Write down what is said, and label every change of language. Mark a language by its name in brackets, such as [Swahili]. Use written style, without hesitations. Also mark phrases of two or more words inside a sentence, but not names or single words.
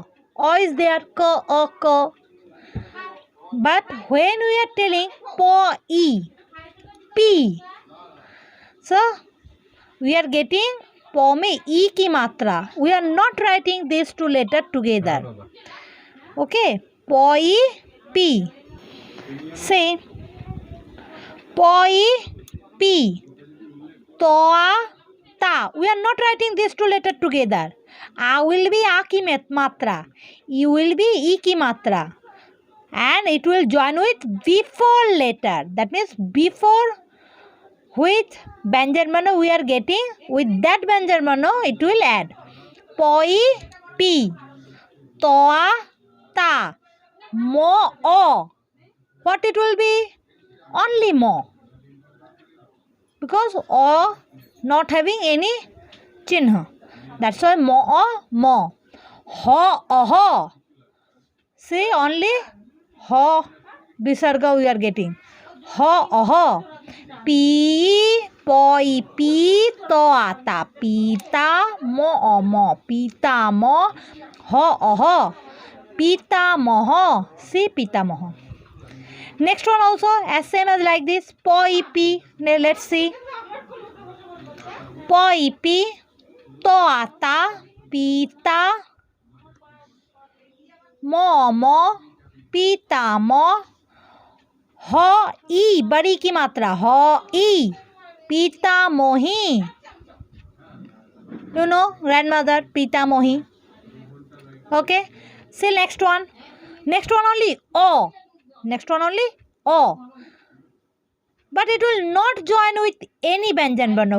[English] O is there, K, O, K. But when we are telling Po, E, P, so we are getting Po में E [Hindi] की मात्रा. [English] We are not writing these two letters together. Okay, Po, E, P. Say Po, E, P. Toa, Ta. We are not writing these two letters together. A will be A [Hindi] की मात्रा. [English] E will be E [Hindi] की मात्रा. [English] And it will join with before letter. That means before which [Hindi] व्यंजन वर्ण [English] we are getting, with that [Hindi] व्यंजन वर्ण [English] it will add. Po, E, P. Toa, Ta. Mo, O. What it will be? Only Mo. Because O not having any chinha. That's why Mo, O, Mo. Ho, Oho. See, only Ho Visarga we are getting. Ho, Oho. P, Po, I, P, To, Ta. Pita, Mo, O, Mo. Pita, Mo. Ho, Oho. Pita, Moho. See, Pita, Moho. Next one also as same as like this. Po, I, P. Let's see. Po, I, P. To, Ta. Pita. Mo, Mo. Pita, Mo. Ho, I. [Hindi] बड़ी की मात्रा. [English] Ho, I. Pita, Mohi. You know, grandmother, Pita, Mohi. Okay. See next one. Next one only O. Next one only O. But it will not join with any [Hindi] व्यंजन वर्ण.